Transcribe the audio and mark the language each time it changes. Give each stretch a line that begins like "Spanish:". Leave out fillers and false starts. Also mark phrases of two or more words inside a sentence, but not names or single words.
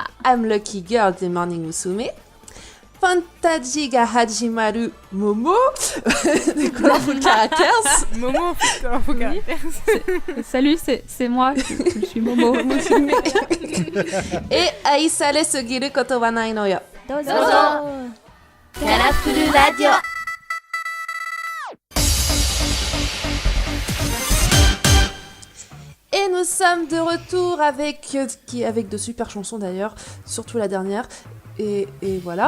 French: I'm Lucky Girl des Morning Musume. Fantaji ga Hajimaru Momo des Colorful Characters. Momo, putain, faut caractère. Salut, c'est moi, je suis Momo. Et Aisare Sugiru Koto wa Nai no yo. Dozo. Caraful Radio. Et nous sommes de retour avec de super chansons d'ailleurs, surtout la dernière. Et voilà.